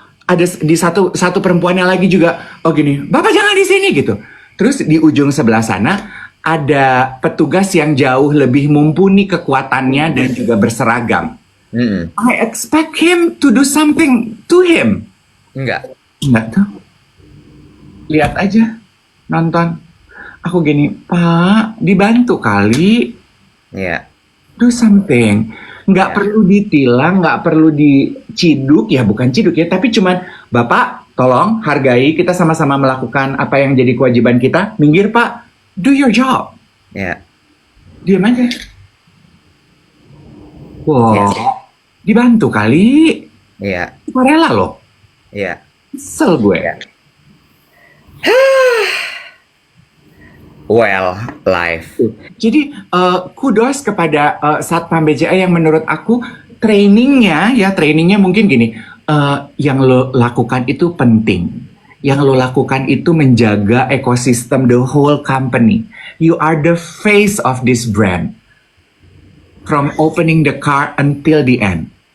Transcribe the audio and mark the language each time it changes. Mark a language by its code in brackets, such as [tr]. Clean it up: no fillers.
[id] Ada di satu perempuannya lagi juga. Oh gini, bapak jangan di sini gitu. Terus di ujung sebelah sana ada petugas yang jauh lebih mumpuni kekuatannya dan juga berseragam. [en] I expect him to do something to him. [id] Enggak tuh. Lihat aja, nonton. Aku gini, Pak, dibantu kali. Ya. Do something. Nggak perlu ditilang, nggak perlu diciduk, ya bukan ciduk ya, tapi cuman, Bapak, tolong hargai, kita sama-sama melakukan apa yang jadi kewajiban kita. Minggir, Pak. Do your job. Ya. Diam aja. Wow. Dibantu kali. Iya. Rela loh. Iya. Kesel gue. Ya. [en] Well, life. [id] Jadi kudos kepada Satpam BCA yang menurut aku trainingnya mungkin gini, yang lo lakukan itu penting. yang lo lakukan itu menjaga ekosistem the whole company. [en] You are the face of this brand. From opening the car until the end.